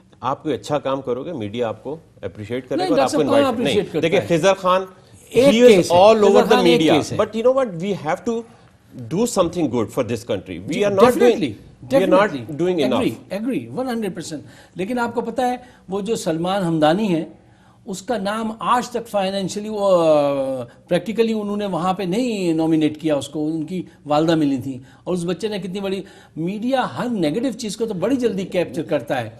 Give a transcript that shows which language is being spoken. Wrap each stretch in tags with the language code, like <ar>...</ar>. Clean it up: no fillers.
<ur>آپ کوئی اچھا کام کرو گے, میڈیا آپ کو اپریشیٹ کرے گا, آپ کو انوائٹ نہیں.</ur> <en>دیکھیں Khizr Khan, he is all over the media, but you know what, we have to do something good for this country. We are not doing enough. Agree 100%.</en> <ur>لیکن آپ کو پتا ہے وہ جو سلمان ہمدانی ہیں, اس کا نام آج تک فائنینشلی وہ پریکٹیکلی انہوں نے وہاں پہ نہیں نومینیٹ کیا اس کو, ان کی والدہ ملی تھیں, اور اس بچے نے کتنی بڑی, میڈیا ہر نیگیٹو چیز کو تو بڑی جلدی کیپچر کرتا ہے.</ur>